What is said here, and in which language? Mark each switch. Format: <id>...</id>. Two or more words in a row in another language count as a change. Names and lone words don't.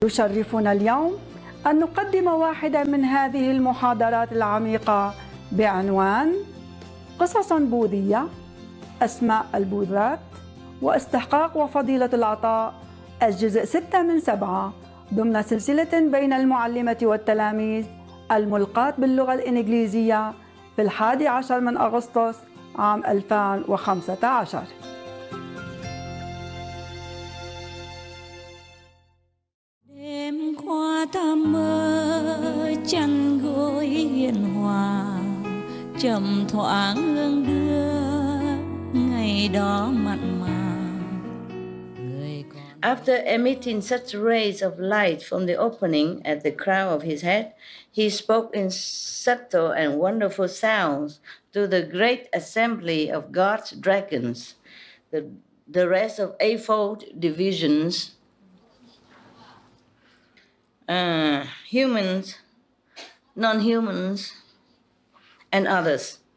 <ar>يشرفنا اليوم أن نقدم واحدة من هذه المحاضرات العميقة بعنوان قصص بوذية، أسماء البوذات واستحقاق وفضيلة العطاء، الجزء 6 من 7 ضمن سلسلة بين المعلمة والتلاميذ الملقاة باللغة الإنجليزية في 11 من أغسطس عام 2015.</ar> <vi>Đêm qua ta mơ chăn gối hiền hòa, chậm thoáng hương đưa ngày đó mặn mà.</vi> <en>After emitting such rays of light from the opening at the crown of his head, he spoke in subtle and wonderful sounds to the great assembly of God's dragons, the rest of eightfold divisions, humans, non-humans, and others.</en>